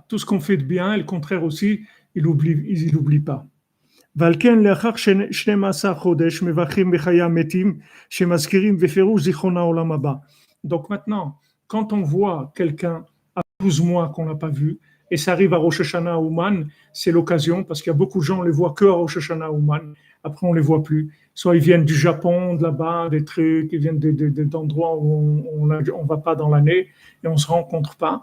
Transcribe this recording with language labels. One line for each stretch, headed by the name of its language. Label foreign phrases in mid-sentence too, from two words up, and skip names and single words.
French: Tout ce qu'on fait de bien, et le contraire aussi, il n'oublie pas.
Hebrew: ועל לאחר 12 חודש מבכים בחיי המתים שמזכירים בפירוש זיכרון העולם הבא.
French: Donc maintenant, quand on voit quelqu'un à 12 mois qu'on n'a pas vu, et ça arrive à Rosh Hashanah à Ouman, c'est l'occasion, parce qu'il y a beaucoup de gens, on les voit que à Rosh Hashanah à Ouman, après on les voit plus. Soit ils viennent du Japon, de là-bas, des trucs, ils viennent d'endroits où on va pas dans l'année, et on se rencontre pas.